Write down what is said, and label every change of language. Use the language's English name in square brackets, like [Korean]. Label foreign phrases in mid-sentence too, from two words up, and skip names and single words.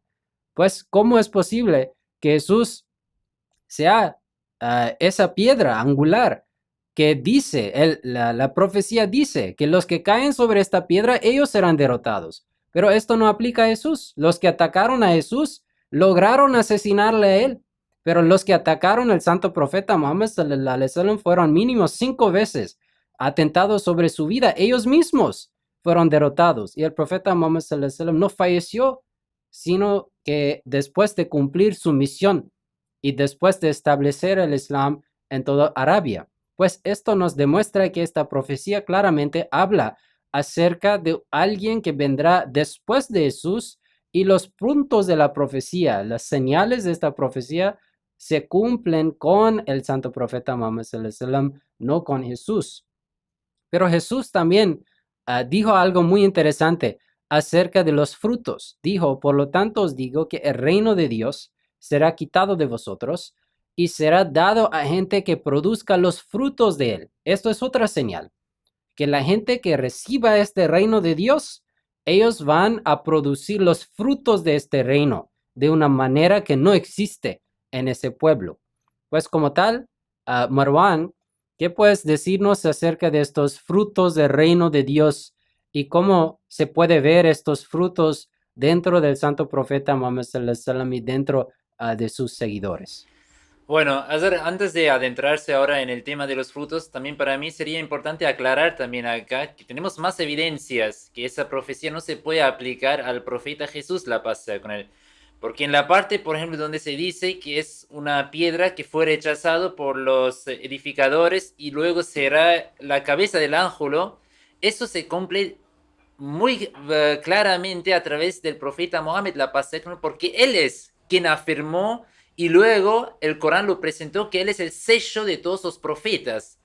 [Spanish] Pues, ¿cómo es posible que Jesús sea esa piedra angular que dice, la profecía dice que los que caen sobre esta piedra, ellos serán derrotados? Pero esto no aplica a Jesús. Los que atacaron a Jesús lograron asesinarle a él, pero los que atacaron al santo profeta Muhammad [Arabic] صلى الله عليه وسلم [Spanish] fueron mínimo 5 veces atentados sobre su vida. Ellos mismos fueron derrotados y el profeta Muhammad [Arabic] صلى الله عليه وسلم [Spanish] no falleció, sino que después de cumplir su misión y después de establecer el Islam en toda Arabia. Pues esto nos demuestra que esta profecía claramente habla acerca de alguien que vendrá después de Jesús y los puntos de la profecía, las señales de esta profecía se cumplen con el santo profeta Muhammad [Arabic] صلى الله عليه وسلم, [Spanish] no con Jesús. Pero Jesús también dijo algo muy interesante acerca de los frutos. Dijo, por lo tanto os digo que el reino de Dios será quitado de vosotros y será dado a gente que produzca los frutos de él. Esto es otra señal, que la gente que reciba este reino de Dios, ellos van a producir los frutos de este reino de una manera que no existe en ese pueblo. Pues como tal, Marwan, ¿qué puedes decirnos acerca de estos frutos del reino de Dios y cómo se puede ver estos frutos dentro del santo profeta Muhammad [Arabic] صلى الله عليه وسلم [Spanish] y dentro de sus seguidores? Bueno, antes de adentrarse ahora en el tema de los frutos, también para mí sería importante aclarar también acá que tenemos más evidencias que esa profecía no se puede aplicar al profeta Jesús, la paz sea con él. Porque en la parte, por ejemplo, donde se dice que es una piedra que fue rechazado por los edificadores y luego será la cabeza del ángulo, eso se cumple muy claramente a través del profeta Mohammed, la paz sea con él, porque él es quien afirmó y luego el Corán lo presentó que él es el sello de todos los profetas.